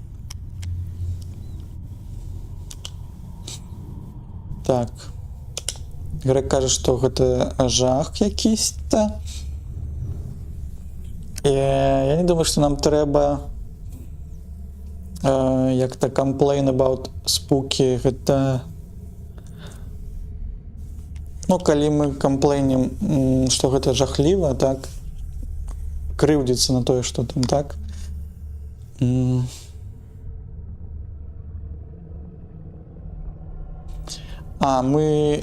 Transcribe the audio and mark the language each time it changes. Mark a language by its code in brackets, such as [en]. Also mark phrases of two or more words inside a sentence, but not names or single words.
[be] Так, Грэк кажа, што гэта жах якісьці. Я не думаю, што нам трэба як-то [en] complain about spooky. [be] Гэта... Ну, калі мы камплейнім, што гэта жахліва, так, крыўдзіцца на тое, што там, так. Мы...